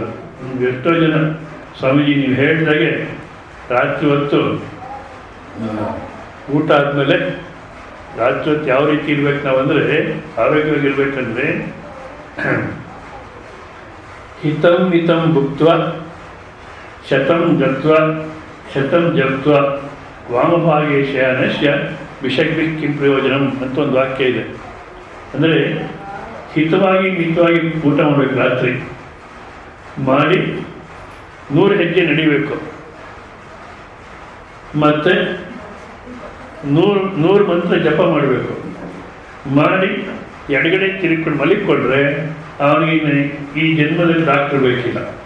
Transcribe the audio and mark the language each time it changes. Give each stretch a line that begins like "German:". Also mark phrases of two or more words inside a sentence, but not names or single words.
Kannada: ಎಷ್ಟೋ ಜನ ಸ್ವಾಮೀಜಿ ನೀವು ಹೇಳಿದಾಗೆ ರಾತ್ರಿ ಹೊತ್ತು ಊಟ ಆದಮೇಲೆ ರಾತ್ರಿ ಹೊತ್ತು ಯಾವ ರೀತಿ ಇರ್ಬೇಕು ನಾವು ಅಂದರೆ, ಆರೋಗ್ಯವಾಗಿರ್ಬೇಕಂದ್ರೆ
Sanskrit: ಹಿತಂ ಹಿತಂ ಭುಕ್ತ್ವ ಶತಂ ಗತ್ವ ಶತಂ ಜಪ್ತ್ವ ವಾಮಭಾಗೇ ಶಯನಸ್ಯ ವಿಷಗ್ಭಿಃ ಕಿಂ ಪ್ರಯೋಜನಂ
Kannada: ಅಂತ ಒಂದು ವಾಕ್ಯ ಇದೆ. ಅಂದರೆ ಹಿತವಾಗಿ ಮಿತವಾಗಿ ಊಟ ಮಾಡಬೇಕು, ರಾತ್ರಿ ಮಾಡಿ 100 ಹೆಜ್ಜೆ ನಡಿಬೇಕು, ಮತ್ತು 100 ಮಂತ್ರ ಜಪ ಮಾಡಬೇಕು, ಮಾಡಿ ಎಡಗಡೆ ತಿರುಗಿಕೊಂಡು ಮಲಿಕೊಂಡ್ರೆ ಅವನಿಗೆ ಈ ಜನ್ಮದಲ್ಲಿ ಡಾಕ್ಟರ್ ಬೇಕಿಲ್ಲ.